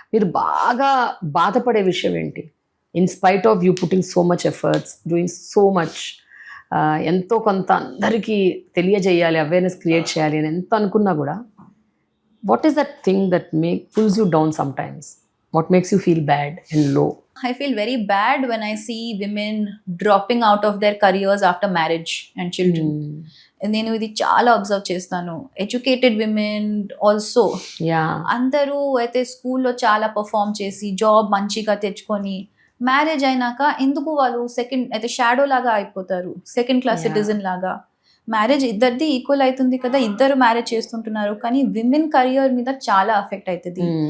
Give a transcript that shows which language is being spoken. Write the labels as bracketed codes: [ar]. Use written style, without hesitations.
[te] మీరు బాగా బాధపడే విషయం ఏంటి? [en] in spite of you putting so much efforts, doing so much, [te] ఎంతో కొంత అందరికీ తెలియజేయాలి, అవేర్నెస్ క్రియేట్ చేయాలి అని ఎంత అనుకున్నా కూడా, [en] What is that thing that pulls you down sometimes? What makes you feel bad and low? I feel very bad when I see women dropping out of their careers after marriage and children. [te] నేను ఇది చాలా observe చేస్తాను. Educated women also, అందరూ అయితే స్కూల్లో చాలా perform చేసి జాబ్ మంచిగా తెచ్చుకొని మ్యారేజ్ అయినాక ఎందుకు వాళ్ళు సెకండ్ అయితే షాడో లాగా అయిపోతారు, సెకండ్ క్లాస్ సిటిజన్ లాగా. మ్యారేజ్ ఇద్దరిది ఈక్వల్ అవుతుంది కదా, ఇద్దరు మ్యారేజ్ చేస్తుంటున్నారు, కానీ విమెన్ కెరియర్ మీద చాలా ఎఫెక్ట్ అవుతుంది.